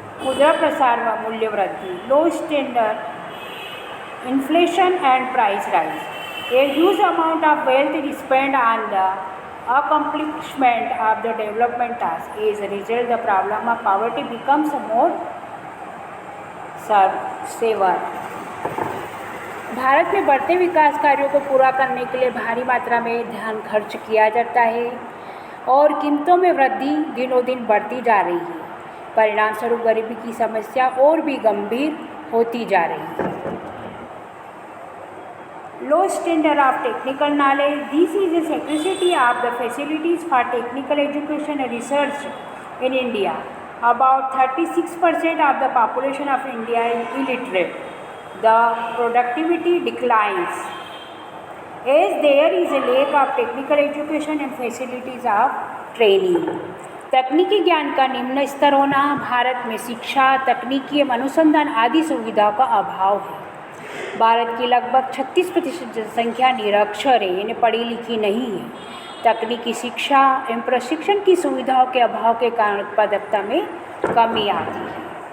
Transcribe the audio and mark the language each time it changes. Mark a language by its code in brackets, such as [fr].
[hi] मुद्रा प्रसार व मूल्य वृद्धि, [en] Low standard, inflation and price rise. A huge amount of wealth is spend on the accomplishment of the development task. As a result, the problem of poverty becomes more severe. [hi] Bharat में बढ़ते विकास कार्यों को पूरा करने के लिए भारी मात्रा में धन खर्च किया जाता है और कीमतों में वृद्धि दिनों दिन बढ़ती जा रही है। परिणाम स्वरूप गरीबी की समस्या और भी गंभीर होती जा रही है। [en] Low standard of technical knowledge. This is a scarcity of the facilities for technical education and research in India. About 36% of the population of India is illiterate. The productivity declines as there is a lack of technical education and facilities of training. [hi] तकनीकी ज्ञान का निम्न स्तर होना, भारत में शिक्षा, तकनीकी एवं अनुसंधान आदि सुविधाओं का अभाव है। भारत की लगभग 36% जनसंख्या निरक्षर है, यानी पढ़ी लिखी नहीं है। तकनीकी शिक्षा एवं प्रशिक्षण की सुविधाओं के अभाव के कारण उत्पादकता में कमी आती है।